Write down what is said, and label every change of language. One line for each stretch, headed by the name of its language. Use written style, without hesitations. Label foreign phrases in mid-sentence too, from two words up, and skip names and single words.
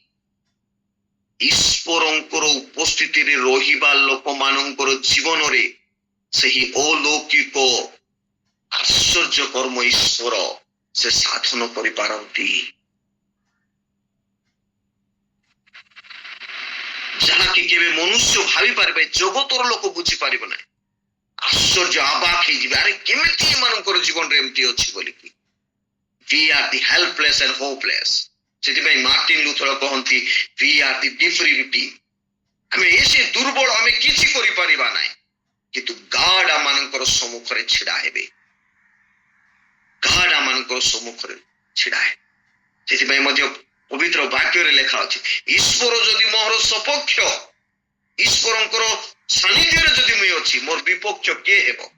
Odia: ଈଶ୍ୱରଙ୍କର ଉପସ୍ଥିତିରେ ରହିବା ଲୋକମାନଙ୍କର ଜୀବନରେ ସେହି ଅଲୌକିକ ଆଶ୍ଚର୍ଯ୍ୟ କର୍ମ ଈଶ୍ୱର ସେ ସାଧନ କରିପାରନ୍ତି, ଯାହାକି କେବେ ମନୁଷ୍ୟ ଭାବି ପାରିବେ, ଜଗତର ଲୋକ ବୁଝିପାରିବ ନାହିଁ। ଆଶ୍ଚର୍ଯ୍ୟ ଅବାକ ହେଇଯିବେ, ଆରେ କେମିତି ଏମାନଙ୍କର ଜୀବନରେ ଏମିତି ଅଛି ବୋଲିକି।
English: We are the helpless and hopeless.
Odia: ସେଥିପାଇଁ ମାର୍ଟିନ ଲୁଥର କହନ୍ତି
English: we are the depravity.
Odia: ଆମେ ଏସେ ଦୁର୍ବଳ, ଆମେ କିଛି କରିପାରିବା ନାହିଁ, କିନ୍ତୁ ଗାଡ ଆମମାନଙ୍କର ସମ୍ମୁଖରେ ଛିଡା ହେବେ, ଗାଡ ଆମମାନଙ୍କର ସମ୍ମୁଖରେ ଛିଡା ହେବେ। ସେଥିପାଇଁ ମଧ୍ୟ ପବିତ୍ର ବାକ୍ୟରେ ଲେଖା ଅଛି, ଈଶ୍ୱର ଯଦି ମୋର ସପକ୍ଷ, ଈଶ୍ୱରଙ୍କର ସାନ୍ନିଧ୍ୟରେ ଯଦି ମୁଁ ଅଛି, ମୋର ବିପକ୍ଷ କିଏ ହେବ?